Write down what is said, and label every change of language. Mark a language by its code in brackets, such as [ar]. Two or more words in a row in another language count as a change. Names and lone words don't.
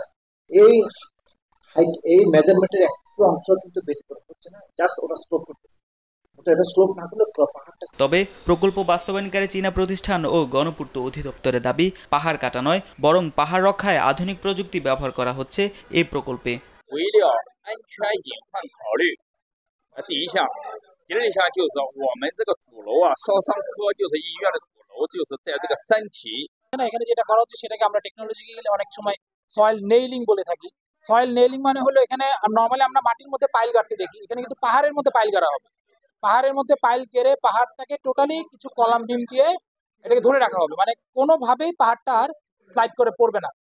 [bn] এই হাইট এই মেজারমেন্টের একটু অংশ কিন্তু ব্যতিক্রম হচ্ছে না, জাস্ট ওরা স্লোপ করতেছে। এটা স্লোপ না করলে পাহাড়টা। তবে প্রকল্প বাস্তবায়নকারী চীনা প্রতিষ্ঠান ও গণপূর্ত অধিদপ্তরের দাবি পাহাড় কাটা নয়, বরং পাহাড় রক্ষায় আধুনিক প্রযুক্তি ব্যবহার করা হচ্ছে এই প্রকল্পে। [zh] 第一项就是说，我们这个主楼啊，烧伤科就是医院的主楼，就是在这个山体。 [bn] এখানে যেটা করা হচ্ছে সেটাকে আমরা টেকনোলজিক্যালি অনেক সময় [en] soil nailing [bn] বলে থাকি। [en] soil nailing [bn] মানে হলো এখানে নরমালি আমরা মাটির মধ্যে পাইল গাড়তে দেখি, এখানে কিন্তু পাহাড়ের মধ্যে পাইল গাড়া হবে। পাহাড়ের মধ্যে পাইল কেড়ে পাহাড়টাকে টোটালি কিছু [en] column beam [bn] দিয়ে এটাকে ধরে রাখা হবে, মানে কোনোভাবেই পাহাড়টা আর স্লাইড করে পড়বে না।